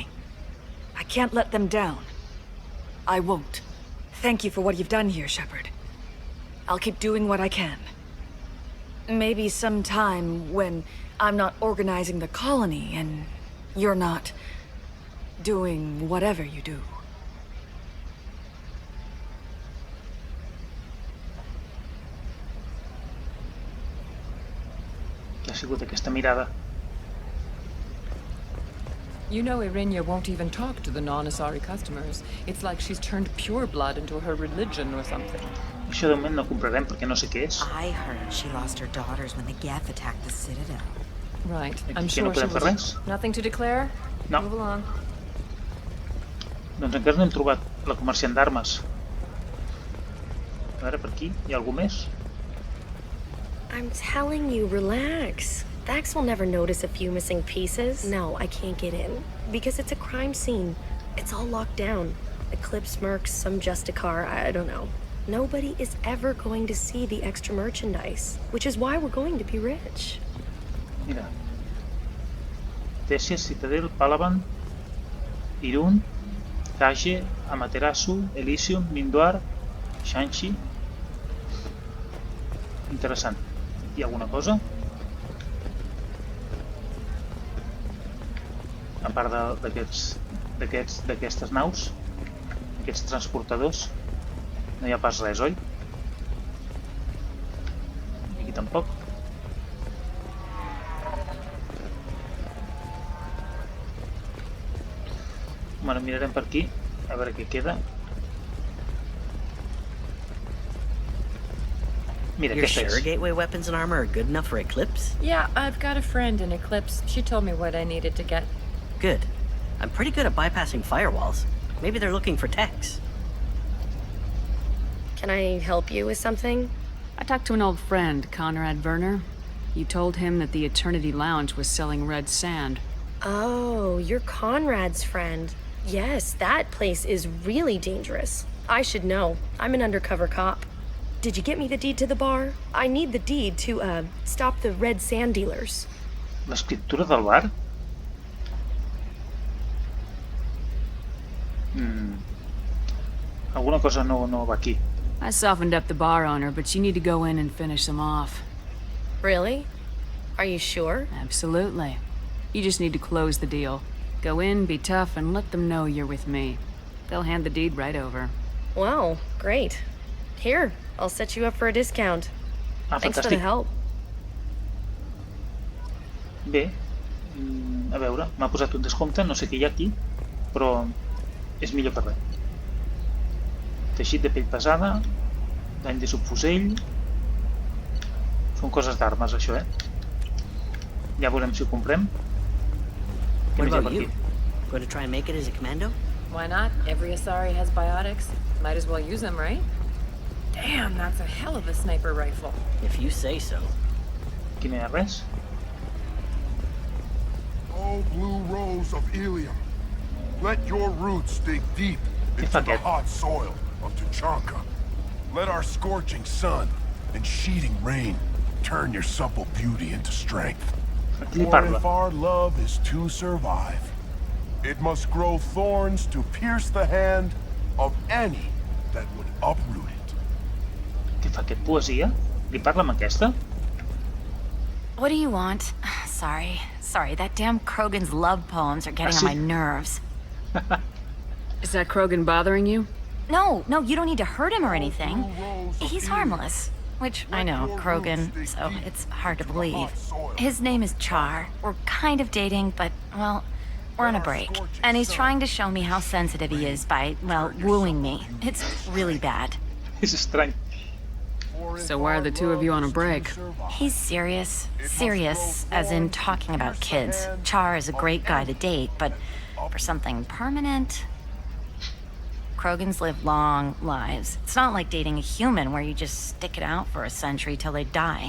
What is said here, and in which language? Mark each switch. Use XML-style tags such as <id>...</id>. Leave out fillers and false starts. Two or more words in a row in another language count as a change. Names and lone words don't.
<en>I can't let them down. I won't. Thank you for what you've done here, Shepard. I'll keep doing what I can. Maybe sometime when I'm not organizing the colony and you're not doing whatever you do.</en> <ca>Què ha sigut aquesta mirada?</ca> <en>You know Arinya won't even talk to the non-Asari customers. It's like she's turned pureblood into her religion or something.</en> <ca>Això de moment no comprarem perquè no sé què és.</ca> <en>I heard she lost her daughters when the Geth attacked the Citadel. Right.</en> <ca>Aquí</ca> <en>I'm</en> <ca>no</ca> <en>sure she</en> <ca>podem fer res?</ca> <en>was... Nothing to declare? No. Move along.</en> <ca>Doncs encara no hem trobat la comerciant d'armes. A veure, per aquí, hi ha algú més?</ca> <en>I'm telling you, relax. Vax will never notice a few missing pieces. No, I can't get in. Because it's a crime scene. It's all locked down. Eclipse mercs, some Justicar, I don't know. Nobody is ever going to see the extra merchandise. Which is why we're going to be rich.</en> <ca>Mira. Tessia, Citadel, Palaban, Irún, Tage, Amaterasu, Elysium, Mindoar, Shanxi. Interessant. Hi ha alguna cosa? A part d'aquestes naus, aquests transportadors, no hi ha pas res, oi? Aquí tampoc. Bueno, mirarem per aquí, a veure què queda. Mira,</ca> <en>You're</en> <ca>aquesta</ca> <en>sure</en> <ca>és.</ca> <en>gateway weapons and armor are good enough for Eclipse? Yeah, I've got a friend in Eclipse. She told me what I needed to get. Good. I'm pretty good at bypassing firewalls. Maybe they're looking for techs. Can I help you with something? I talked to an old friend, Conrad Verner. You told him that the Eternity Lounge was selling red sand. Oh, you're Conrad's friend. Yes, that place is really dangerous. I should know. I'm an undercover cop. Did you get me the deed to the bar? I need the deed to, stop the red sand dealers.</en> <ca>L'escriptura del bar? Alguna cosa no va aquí.</ca> <en>I softened up the bar owner, but you need to go in and finish them off. Really? Are you sure? Absolutely. You just need to close the deal. Go in, be tough, and let them know you're with me. They'll hand the deed right over. Wow, great. Here, I'll set you up for a discount. Thanks for the help.</en> <ca>Bé, a veure, m'ha posat un descompte, no sé què hi ha aquí, però és millor que res. Teixit de pell pesada, dany de subfusell... Són coses d'armes, això, Ja veurem si ho comprem.</ca> <en>What about you? Going to try and make it as a commando? Why not? Every Asari has biotics. Might as well use them, right? Damn, that's a hell of a sniper rifle. If you say so.</en> <ca>Aquí no hi ha res.</ca> <en>Oh, blue rose of Ilium, let your roots dig deep into the hot soil of Tuchanka. Let our scorching sun and sheeting rain turn your supple beauty into strength. For if our love is to survive, it must grow thorns to pierce the hand of any that would uproot it.</en> <ca>Què fa aquest, poesia? Li parla amb aquesta?</ca> <en>What do you want? Sorry, that damn Krogan's love poems are getting on my nerves. Is that Krogan bothering you? No, you don't need to hurt him or anything. He's harmless. Which, I know, Krogan, so it's hard to believe. His name is Char. We're kind of dating, but, well, we're on a break. And he's trying to show me how sensitive he is by, well, wooing me. It's really bad.</en> <ca>És estrany.</ca> <en>So why are the two of you on a break? He's serious. Serious, as in talking about kids. Char is a great guy to date, but for something permanent... Krogans live long lives. It's not like dating a human where you just stick it out for a century till they die.</en>